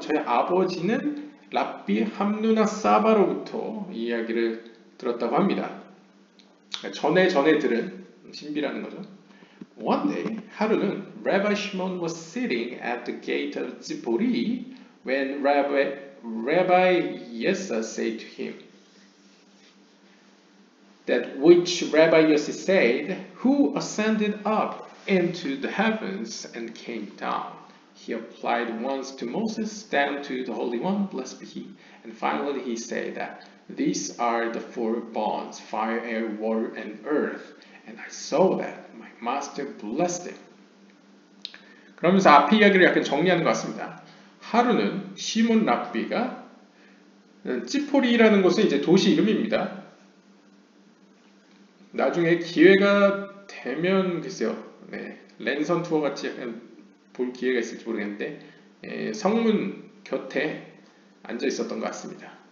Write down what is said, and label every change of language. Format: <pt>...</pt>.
<ko>저희 아버지는 랍비 함누나 사바로부터 이 이야기를 들었다고 합니다. 전에 들은 신비라는 거죠.</ko> <en>One day,</en> <ko>하루는</ko> <en>Rabbi Shimon was sitting at the gate of Tzipori when Rabbi Yessa said to him, that which Rabbi Yossi said, who ascended up into the heavens and came down. He applied once to Moses, then to the Holy One, blessed be he. And finally he said that these are the four bonds, fire, air, water, and earth. And I saw that my master blessed him.</en> <ko>그러면서 앞에 이야기를 약간 정리하는 것 같습니다. 하루는 시몬 랍비가 찌포리라는 곳은 이제 도시 이름입니다. 나중에 기회가 되면 글쎄요, 랜선 투어 같이 약간 볼 기회가 있을지 모르겠는데 성문 곁에 앉아 있었던 것 같습니다.</ko>